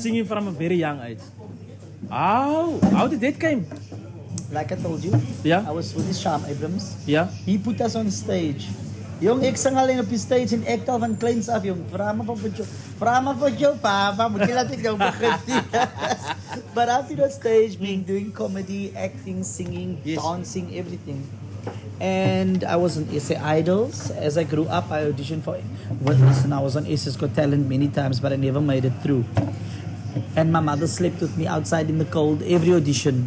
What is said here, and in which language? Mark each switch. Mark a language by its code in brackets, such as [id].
[en] Singing from a very young age. How did that come? Like I told you, Yeah. I was with this Sham Abrams. Yeah. He put us on stage. [af] Jong, ek sing alleen op die stage en ek al van kleins af, jong. Vra maar vir jou papa, moet jy laat ek jou begin. [en] But I've been on stage, doing comedy, acting, singing, dancing, everything. And I was on SA Idols. As I grew up, I auditioned for Listen, I was on SA's Got Talent many times, but I never made it through. And my mother slept with me outside in the cold every audition.